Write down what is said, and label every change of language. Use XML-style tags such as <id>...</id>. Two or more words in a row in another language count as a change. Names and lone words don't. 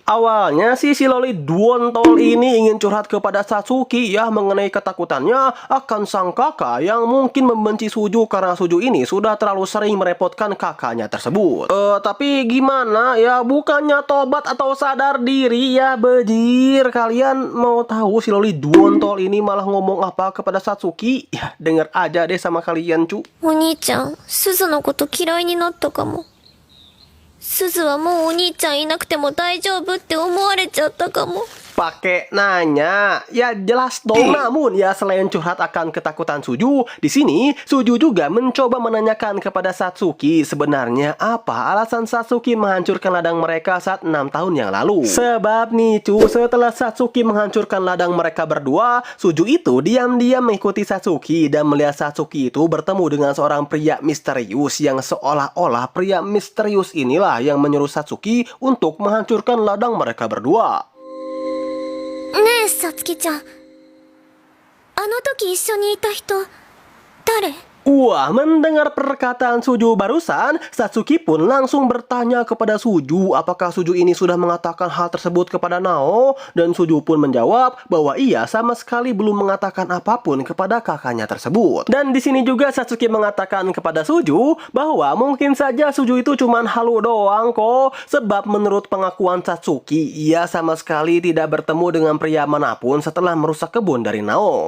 <id>Awalnya sih si Loli Dwontol ini ingin curhat kepada Satsuki ya mengenai ketakutannya akan sang kakak yang mungkin membenci Suju karena Suju ini sudah terlalu sering merepotkan kakaknya tersebut. Tapi gimana ya, bukannya tobat atau sadar diri ya bejir. Kalian mau tahu si Loli Dwontol ini malah ngomong apa kepada Satsuki? Ya denger aja deh sama kalian cu.</id> <ja>お兄ちゃん、すずのこと嫌いになったかも。すずはもうお兄ちゃんいなくても大丈夫って思われちゃったかも。</ja> <id>Pakai nanya, ya jelas dong. Namun ya selain curhat akan ketakutan Suju, di sini Suju juga mencoba menanyakan kepada Satsuki sebenarnya apa alasan Satsuki menghancurkan ladang mereka saat 6 tahun yang lalu. Sebab nih cu, setelah Satsuki menghancurkan ladang mereka berdua, Suju itu diam-diam mengikuti Satsuki dan melihat Satsuki itu bertemu dengan seorang pria misterius yang seolah-olah pria misterius inilah yang menyuruh Satsuki untuk menghancurkan ladang mereka berdua.</id> <ja>ねえ、さつきちゃん。あの時一緒にいた人、誰？</ja> <id>Wah, mendengar perkataan Suju barusan, Satsuki pun langsung bertanya kepada Suju apakah Suju ini sudah mengatakan hal tersebut kepada Nao, dan Suju pun menjawab bahwa ia sama sekali belum mengatakan apapun kepada kakaknya tersebut. Dan di sini juga Satsuki mengatakan kepada Suju bahwa mungkin saja Suju itu cuman halu doang kok, sebab menurut pengakuan Satsuki, ia sama sekali tidak bertemu dengan pria manapun setelah merusak kebun dari Nao.</id>